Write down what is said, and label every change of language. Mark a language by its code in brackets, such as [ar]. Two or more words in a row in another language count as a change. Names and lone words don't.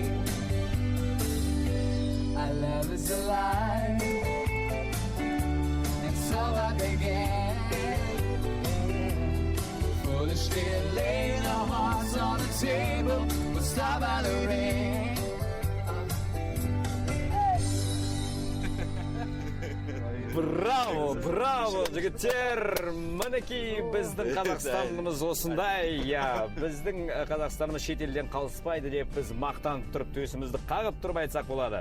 [en] Our love is alive, and so I began. Foolishly laying our hearts on the table, we'll stop by the rain. [kk] Браво, браво, жігіттер! Мінекей біздің Қазақстанымыз осындай, біздің Қазақстанымыз шетелден қалыспайды деп біз мақтанып тұрып төсімізді қағып тұрып айтсақ болады.